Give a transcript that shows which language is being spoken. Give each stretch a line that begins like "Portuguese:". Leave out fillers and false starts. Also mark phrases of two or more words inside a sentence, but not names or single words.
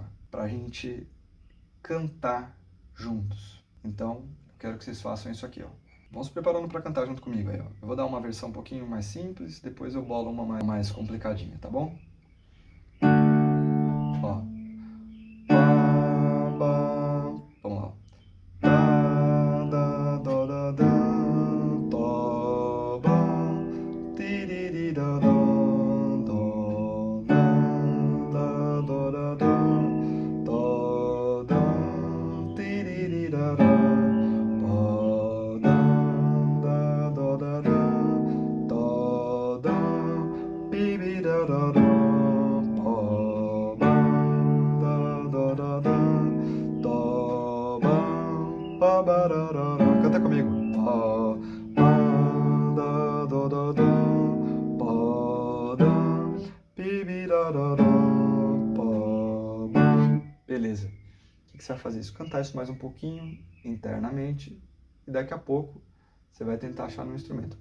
Portuguese: Para a gente cantar juntos. Então, eu quero que vocês façam isso aqui, ó. Vão se preparando para cantar junto comigo aí, ó. Eu vou dar uma versão um pouquinho mais simples, depois eu bolo uma mais complicadinha, tá bom? Ó. Pá, pá. Vamos lá. Dá, dá, dó, dá, dá, tó, bá, tiriri, dá, dó, dó, dá, dó, dá, dó, tó, dá, tiriri, dá, dó, pó, dá, dó, dá, dá, tó, dá, bibi, dá, dá, dó, pó, dá, dó, dá, dá, tó, pá, bararara. Canta comigo. Pá, pá, dá, dó, dó, dó, pá, dá, bibi, dá, dá, dá, pá, bá. Beleza. O que você vai fazer? Isso, cantar isso mais um pouquinho internamente e daqui a pouco você vai tentar achar no instrumento.